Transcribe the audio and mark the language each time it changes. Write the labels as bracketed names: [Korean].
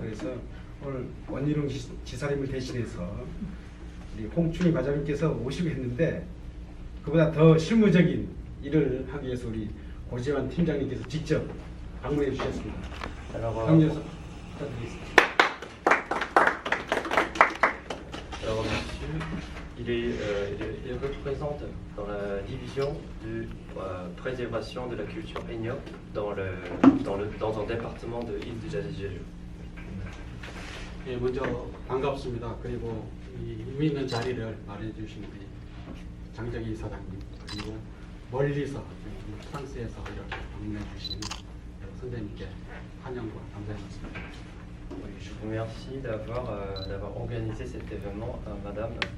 [Korean] 그래서 오늘 원희룡 지사님을 대신해서 우리 홍춘희 과장님께서 오시고 했는데 그보다 더 실무적인 일을 하기 위해서 우리 고재환 팀장님께서 직접 방문해 주셨습니다. 강렬해서 부탁드리겠습니다. [French] Alors, monsieur, il représente dans la division de préservation de la culture Hainaut dans un département de l'île de Jeju. [Korean] 예, 먼저 반갑습니다. 그리고 이 의미 있는 자리를 마련해 주신 우리 장정희 사장님, 그리고 멀리서 프랑스에서 이렇게 방문해 주신 선생님께 환영과 감사의 말씀입니다. [French] Oui, je vous remercie d'avoir organisé cet événement, Madame